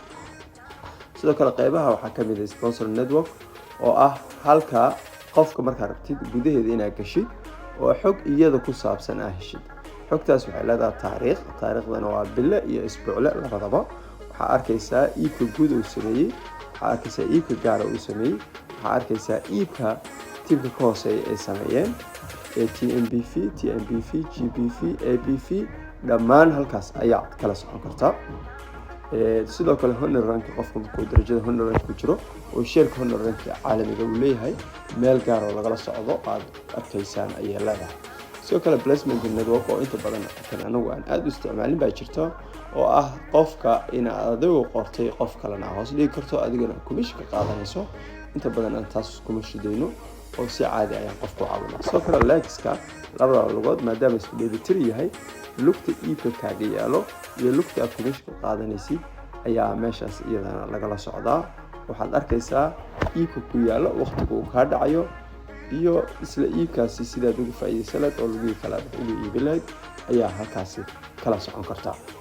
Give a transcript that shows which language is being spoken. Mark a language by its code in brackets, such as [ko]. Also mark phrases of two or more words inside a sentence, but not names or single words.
[so] sidoo kale qaybaha waxaa ka mid ah [en] sponsor network [so] oo ah halka qofka marka rabtid gudaheeda inaad gashid oo xog iyada ku saabsan ah heshid xogtaas waxay leedahay taariikhdana waa bille iyo isbuucle labadaba waxaa arkaysaa iibka guud uu sameeyay waxaa arkaysaa iibka gaar uu sameeyay waxaa arkaysaa iibka tiimka ka hooseeya ay sameeyeen TMBV, GBV, ABV dhammaan halkaas ayaa kala socon kartaa sidoo kale [en] honor rank [so] qofka markuu darajada [en] honor rank [so] ku jiro oo sheerka [en] honor rank [so] caalamiga uu leeyahay meel gaar oo lagala socdo aad arkaysaan ayaa leedahay sidoo kale [en] placement network [so] oo inta badan anagu aan aad u isticmaalin baa jirta oo ah qofka in adigu qortay qof kalena hoos dhigi karto adigana commission ka qaadanayso inta badan aan taas kuma shidayno oo si caadi ah qofku caawinaa sidoo kale leegska labada lugood maadaama isku dheelitir yahay lugta iibka kaaga yaalo iyo lugta aad commission ka qaadanaysid ayaa meeshaas iyadana lagala socdaa waxaad arkaysaa iibka ku yaalo waqtiga uu ka dhacayo iyo isla iibkaasi sidaad ugu faa'iideysan lahayd oo lagu kala ugu iibin lahayd ayaa halkaasi kala socon kartaa